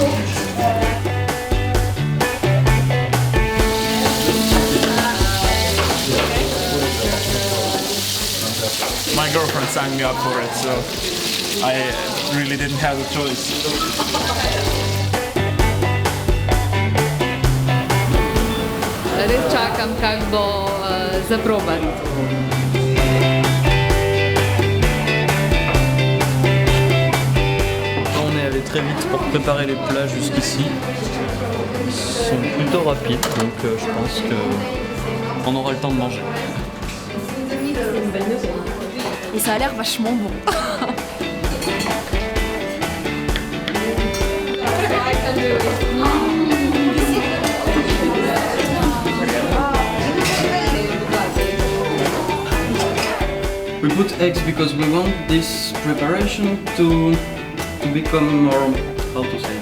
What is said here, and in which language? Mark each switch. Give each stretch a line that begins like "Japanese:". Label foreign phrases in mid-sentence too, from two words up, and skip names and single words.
English: My girlfriend signed me up for it, so I really didn't have a choice.
Slovenian: Res čakam, kako bo za probati.
French: On est allé très vite pour préparer les plats jusqu'ici. Ils sont plutôt rapides, donc je pense qu'on aura le temps de manger. Et ça a l'air vachement bon.
English: We put eggs because we want this preparation to become more, how to say?